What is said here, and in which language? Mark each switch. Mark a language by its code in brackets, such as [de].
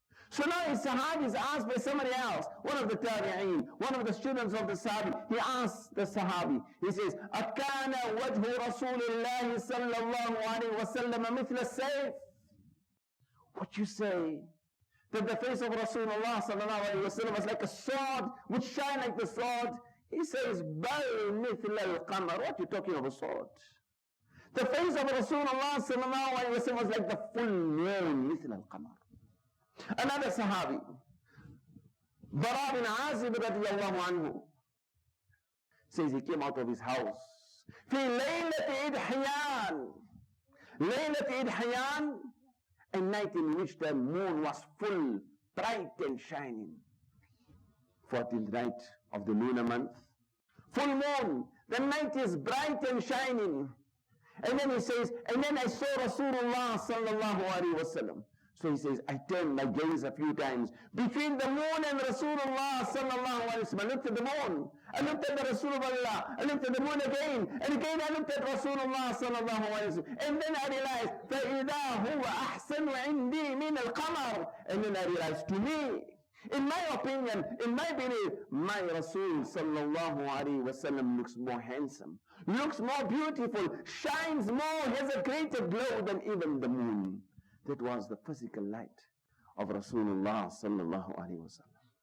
[en] So now a Sahabi is asked by somebody else, one of the Tabi'een, one of the students of the Sahabi, he asks the Sahabi, he says, [ar] أَكَانَ وَجْهُ رَسُولِ اللَّهِ صَلَّى اللَّهُ عَلَيْهِ وَسَلَّمَ مِثْلَ السَّيْفِ. [en] What you say? That the face of Rasulullah sallallahu alaihi wasallam was like a sword, which shine like the sword. He says, [ar] بَلْ مِثْلَ الْقَمَرِ. [en] What are you talking of a sword? The face of Rasulullah sallallahu alaihi wasallam was like the full moon, [ar] مِثْلَ الْقَمَرِ. [en] Another Sahabi, Bara bin Azib radiyallahu anhu, says he came out of his house. [ar] في ليلة إدحيان. ليلة إدحيان, [en] a night in which the moon was full, bright and shining. 14th night of the lunar month. Full moon. The night is bright and shining. And then he says, and then I saw Rasulullah sallallahu alaihi wasallam. So he says, I turned my gaze a few times between the moon and Rasulullah sallallahu alaihi wasallam. I looked at the moon, I looked at the Rasulullah, I looked at the moon again, and again I looked at Rasulullah sallallahu alaihi wasallam. And then I realized, [ar] فَإِذَا هُوَ أَحْسَنُ عِنْدِي مِنَ الْقَمَرِ. [en] And then I realized, to me, in my opinion, in my belief, my Rasul sallallahu alaihi wasallam looks more handsome, looks more beautiful, shines more, has a greater glow than even the moon. That was the physical light of Rasulullah sallallahu alaihi wasallam.